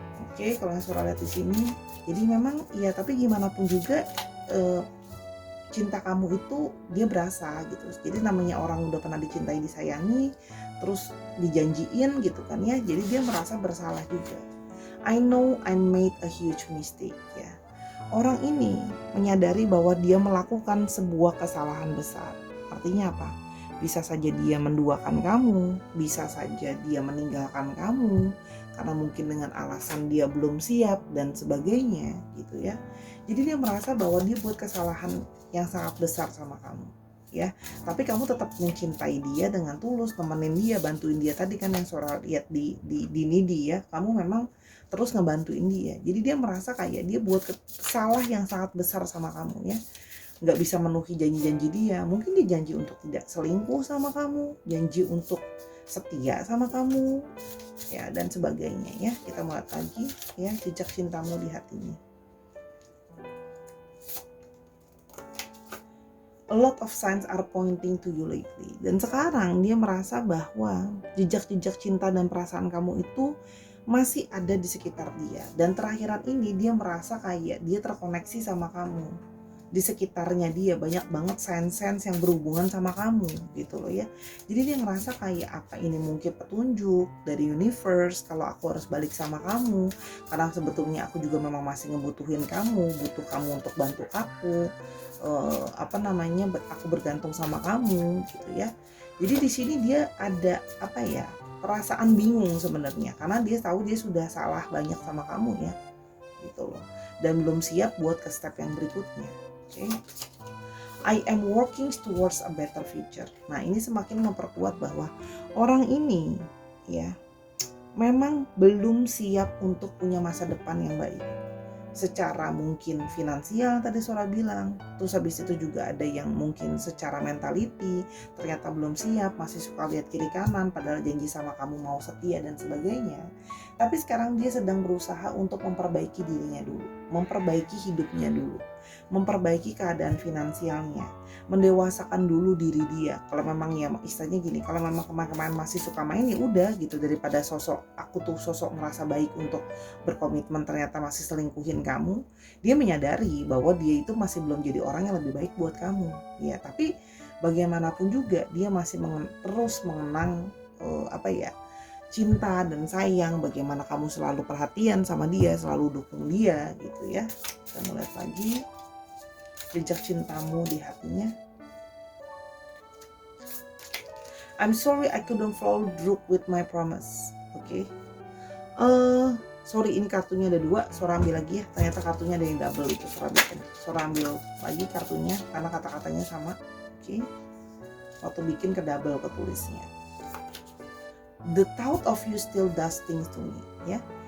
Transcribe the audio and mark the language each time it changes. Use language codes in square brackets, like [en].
[id] Oke, kalau yang Sora lihat di sini, jadi memang ya, tapi gimana pun juga cinta kamu itu dia berasa gitu. Jadi namanya orang udah pernah dicintai, disayangi, terus dijanjiin gitu kan ya. Jadi dia merasa bersalah juga. [en] I know I made a huge mistake, ya. [id] Orang ini menyadari bahwa dia melakukan sebuah kesalahan besar. Artinya apa? Bisa saja dia menduakan kamu, bisa saja dia meninggalkan kamu karena mungkin dengan alasan dia belum siap dan sebagainya gitu ya. Jadi dia merasa bahwa dia buat kesalahan yang sangat besar sama kamu, ya. Tapi kamu tetap mencintai dia dengan tulus, temenin dia, bantuin dia. Tadi kan yang Sora lihat di Nidi ya, kamu memang terus ngebantuin dia. Jadi dia merasa kayak dia buat salah yang sangat besar sama kamu, ya. Nggak bisa memenuhi janji-janji dia. Mungkin dia janji untuk tidak selingkuh sama kamu, janji untuk setia sama kamu, ya, dan sebagainya, ya. Kita mulai lagi, ya, jejak cintamu di hatinya. [en] A lot of signs are pointing to you lately. [id] Dan sekarang dia merasa bahwa jejak-jejak cinta dan perasaan kamu itu masih ada di sekitar dia. Dan terakhiran ini dia merasa kayak dia terkoneksi sama kamu. Di sekitarnya dia banyak banget sign-signs yang berhubungan sama kamu gitu loh ya. Jadi dia ngerasa kayak apa ini mungkin petunjuk dari universe kalau aku harus balik sama kamu. Karena sebetulnya aku juga memang masih ngebutuhin kamu, butuh kamu untuk bantu aku. Aku bergantung sama kamu gitu ya. Jadi di sini dia ada perasaan bingung sebenarnya karena dia tahu dia sudah salah banyak sama kamu ya gitu loh, dan belum siap buat ke step yang berikutnya. Oke. [en] I am working towards a better future. [id] Nah, ini semakin memperkuat bahwa orang ini ya memang belum siap untuk punya masa depan yang baik. Secara mungkin finansial tadi Sora bilang, terus habis itu juga ada yang mungkin secara mentality ternyata belum siap, masih suka lihat kiri kanan padahal janji sama kamu mau setia dan sebagainya. Tapi sekarang dia sedang berusaha untuk memperbaiki dirinya dulu, memperbaiki hidupnya dulu, memperbaiki keadaan finansialnya, mendewasakan dulu diri dia. Kalau memang ya istilahnya gini, kalau memang kemarin masih suka main ya udah gitu, daripada sosok merasa baik untuk berkomitmen ternyata masih selingkuhin kamu. Dia menyadari bahwa dia itu masih belum jadi orang yang lebih baik buat kamu, ya. Tapi bagaimanapun juga dia masih terus mengenang cinta dan sayang, bagaimana kamu selalu perhatian sama dia, selalu dukung dia gitu ya. Kita mulai lagi jejak cintamu di hatinya. [en] I'm sorry I couldn't follow through with my promise. [id] Oke. Sorry, ini kartunya ada 2, Sora ambil lagi ya. Ternyata kartunya ada yang double itu, Sora ambil lagi kartunya karena kata-katanya sama. Oke. Waktu bikin ke double ketulisnya. [en] The thought of you still does things to me, ya.